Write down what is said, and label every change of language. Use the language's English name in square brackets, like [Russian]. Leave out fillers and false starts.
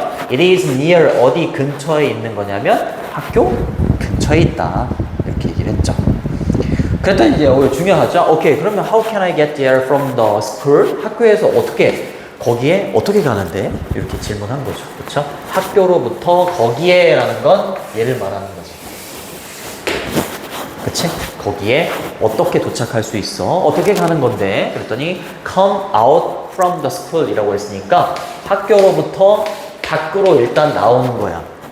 [English] It is near [Korean] 어디 근처에 있는 거냐면 학교 근처에 있다. 이렇게 얘기를 했죠. 그랬더니 이제 중요하죠. 오케이, 그러면 [English] how can I get there from the school? [Korean] 학교에서 거기에 어떻게 가는데? 이렇게 질문한 거죠. 그렇죠? 학교로부터 거기에라는 건 얘를 말하는 거지. 그치? 거기에 어떻게 도착할 수 있어? 어떻게 가는 건데? 그랬더니 [English] come out from the school [Korean] 이라고 했으니까 학교로부터 밖으로 일단 나오는 거야.